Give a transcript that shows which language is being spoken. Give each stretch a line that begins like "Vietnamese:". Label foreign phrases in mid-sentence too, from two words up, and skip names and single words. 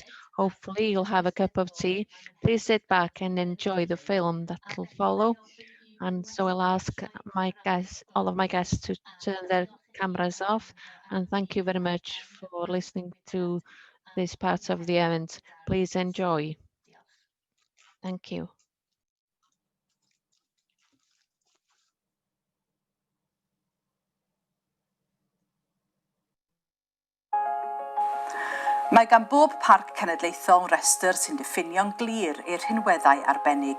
English: Hopefully you'll have a cup of tea. Please sit back and enjoy the film that will follow. And so I'll ask all of my guests to turn their cameras off. And thank you very much for listening to this part of the event. Please enjoy. Thank you.
Welsh: Mae gan bob parc cenedlaethol restr sy'n diffinio'n glir i'r rhinweddau arbennig.